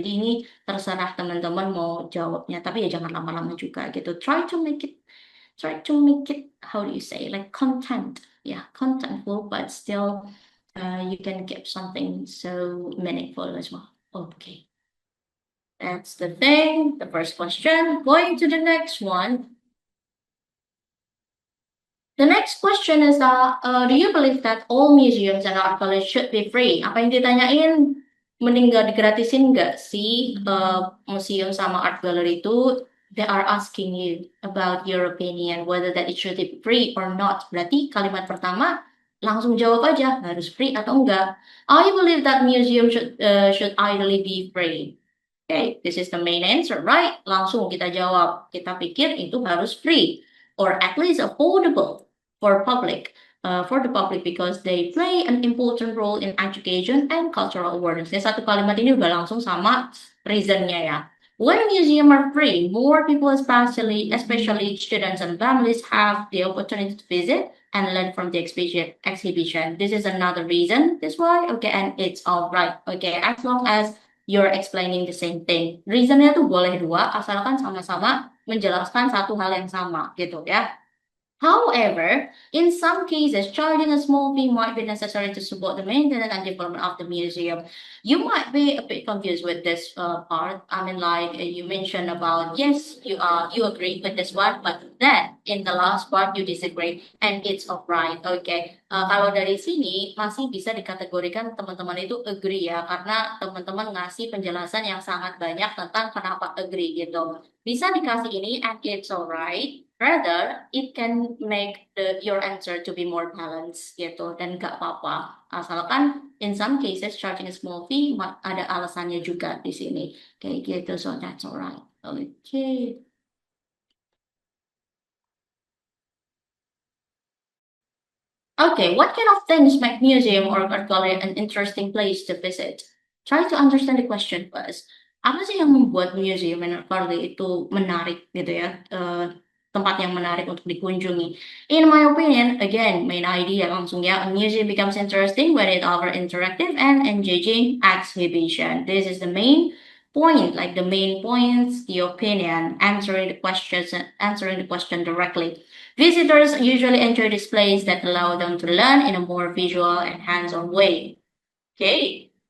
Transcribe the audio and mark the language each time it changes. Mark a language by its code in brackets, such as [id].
[id] Jadi ini terserah teman-teman mau jawabnya. Tapi ya jangan lama-lama juga gitu. [en] Try to make it, how do you say, like content. Yeah, contentful, but still you can keep something so meaningful as well. Okay. That's the thing, the first question. Going to the next one. The next question is that, do you believe that all museums and art galleries should be free? [id] Apa yang ditanyain, mending gak digratisin nggak sih museum sama art gallery itu? [en] They are asking you about your opinion, whether that it should be free or not. [id] Berarti kalimat pertama langsung jawab aja, harus free atau enggak. [en] I believe that museum should ideally be free. Okay, this is the main answer, right? [id] Langsung kita jawab. Kita pikir itu harus [en] free or at least affordable for the public because they play an important role in education and cultural awareness. [id] Ini satu kalimat ini udah langsung sama reasonnya ya. [en] When museums are free, more people, especially students and families, have the opportunity to visit and learn from the exhibition. This is another reason. This why, okay, and it's all right. Okay, as long as you're explaining the same thing. [id] Reasonnya tuh boleh dua, asalkan sama-sama menjelaskan satu hal yang sama, gitu ya. [en] However, in some cases, charging a small fee might be necessary to support the maintenance and development of the museum. You might be a bit confused with this part. I mean, like you mentioned about, yes, you agree with this one, but then in the last part you disagree, and it's alright. Okay. [id] Kalau dari sini masih bisa dikategorikan teman-teman itu agree ya, karena teman-teman ngasih penjelasan yang sangat banyak tentang kenapa agree gitu. Bisa dikasih ini, [en] and it's alright. Rather, it can make your answer to be more balanced [id] gitu dan nggak apa-apa. Asalkan [en] in some cases charging a small fee [id] ada alasannya juga di sini kayak gitu. [en] So that's alright. Okay. Okay, what kind of things make museum or art gallery an interesting place to visit? Try to understand the question first. [id] Apa sih yang membuat museum and art gallery itu menarik gitu ya? Tempat yang menarik untuk dikunjungi. [en] In my opinion, again, main idea [id] langsung ya, [en] a museum becomes interesting when it offers interactive and engaging exhibition. This is the main point, like the main points, the opinion, answering the question directly. Visitors usually enjoy displays that allow them to learn in a more visual and hands-on way. Okay.